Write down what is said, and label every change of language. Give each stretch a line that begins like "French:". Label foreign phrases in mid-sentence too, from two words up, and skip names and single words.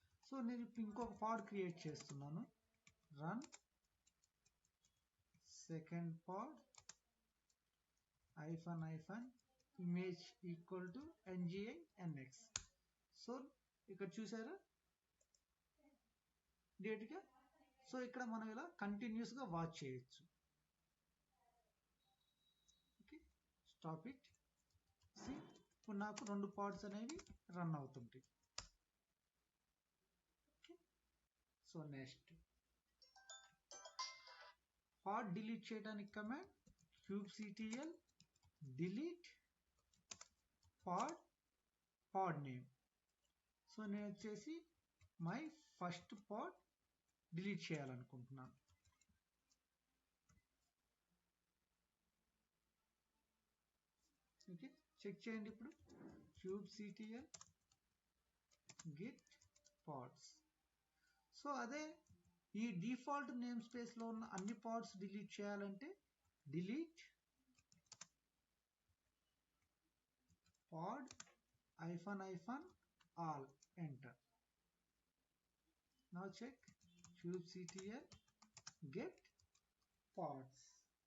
Telugu: సో నేను ఇప్పుడు ఇంకొక
English: pod create
Telugu: చేస్తున్నాను.
English: run second pod --, image equal to ngi nx.
Telugu: సో ఇక్కడ చూసారా డేట్గా. సో ఇక్కడ మనం ఇలా కంటిన్యూస్గా వాచ్ చేయొచ్చు.
English: Okay, stop it.
Telugu: సి ఇప్పుడు నాకు 2 పాడ్స్ అనేవి రన్ అవుతుంటాయి.
English: Okay, so next pod
Telugu: డిలీట్ చేయడానికి
English: command kubectl delete pod name.
Telugu: సో నేను వచ్చేసి
English: my first pod
Telugu: డిలీట్ చేయాలనుకుంటున్నాను.
English: Okay, check
Telugu: చేయండి ఇప్పుడు
English: kubectl git pods.
Telugu: సో అదే ఈ
English: default name space
Telugu: లో ఉన్న అన్ని పాడ్స్ డిలీట్ చేయాలంటే
English: delete pod -all, enter. Now check kubectl get pods.